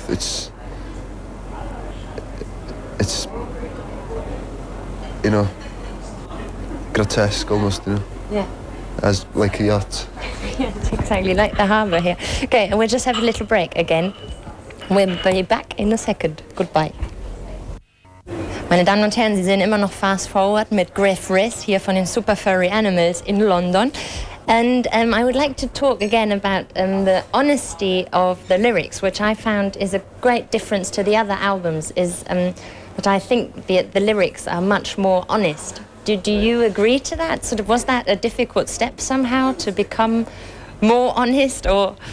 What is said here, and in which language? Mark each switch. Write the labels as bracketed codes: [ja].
[en] It's you know, grotesque almost, you know. Yeah. As like a yacht. Yes, exactly, like the harbour here. Okay, and we'll just have a little break again. We'll be back in a second. Goodbye. [de] Meine Damen und Herren, Sie sind immer noch Fast Forward mit Gruff Rhys hier von den Super Furry Animals in London. [en] And I would like to talk again about the honesty of the lyrics, which I found is a great difference to the other albums, is that I think the lyrics are much more honest. Do you agree to that? Sort of, was that a difficult step somehow to become more honest, or?